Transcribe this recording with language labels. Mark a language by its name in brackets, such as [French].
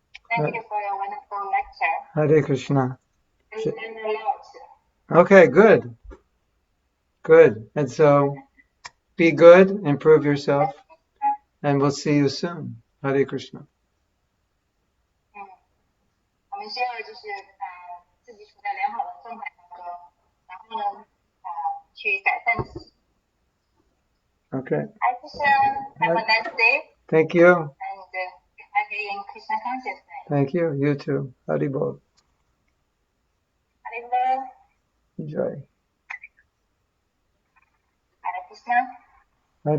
[English] Thank you for your wonderful lecture. Hare Krishna. I learned a lot. Okay, good. Good. And so be good, improve yourself, and we'll see you soon. Hare Krishna. [Chinese] 我们需要就是自己处在良好的状态当中，然后呢去改善自己。 [English] Okay. Hi Krishna, have a nice day. Thank you. And happy in Krishna consciousness. Thank you. You too. Haribol. Haribol. Enjoy. Hare Krishna.